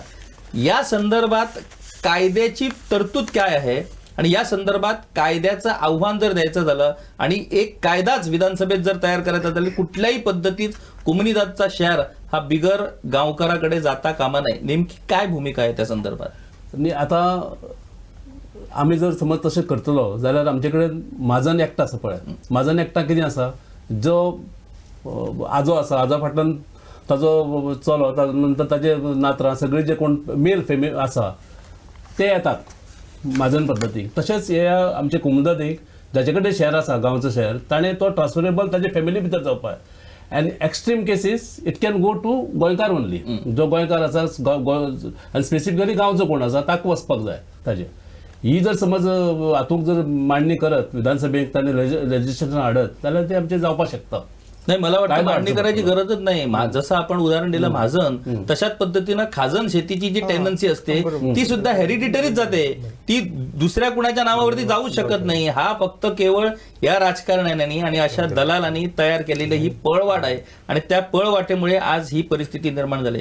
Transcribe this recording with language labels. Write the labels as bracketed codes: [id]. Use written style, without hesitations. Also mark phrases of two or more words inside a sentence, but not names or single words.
[mr] या संदर्भात कायद्याची तरतूद काय आहे आणि या संदर्भात कायद्याचं आव्हान जर द्यायचं झालं आणि एक कायदाच विधानसभेत जर तयार करायचा झाला, कुठल्याही पद्धतीत कोमुनिदादचा शेअर हा बिगर गावकराकडे जाता कामा नये. नेमकी काय भूमिका आहे त्या संदर्भात? [kok] आणि आता आम्ही जर समज तशें करतलो जाल्यार आमचे कडेन माजन एकटा आसा पळय. माजन एकटा कितें आसा, जो आजो आसा, आजा फाटल्यान ताजो चलो, नंतर ताजे नातरां सगळे जे कोण [en] male female [kok] आसा ते येतात माजन पद्दतीक. तशेंच हे आमचे कोमुनिदादीक जाचे कडेन शेअर आसा, गांवचो शेअर, ताणें तो ट्रान्सफरेबल ताजे फॅमिली भितर जावपाक. [en] and extreme cases it can go to गोंयकार only. [kok] जो गोंयकार आसा आनी स्पेसिफिकली गांवचो कोण आसा ताका वचपाक जाय ताजे. ही जर समज हातूंक जर मांडणी करत विधानसभेक ताणें लेजिस्लेशन हाडत जाल्यार ते आमचें जावपाक शकता. [mr] नाही, मला वाटतं मांडणी करायची गरजच नाही. जसं आपण उदाहरण दिलं महाजन, तशाच पद्धतीनं खाजन शेतीची जी टेंडन्सी असते ती सुद्धा हेरिडिटरीच जाते, ती दुसऱ्या कुणाच्या नावावरती जाऊ शकत नाही. हा फक्त केवळ या राजकारण्यांनी आणि अशा दलालांनी तयार केलेली ही पळवाट आहे आणि त्या पळवाटेमुळे आज ही परिस्थिती निर्माण झाली.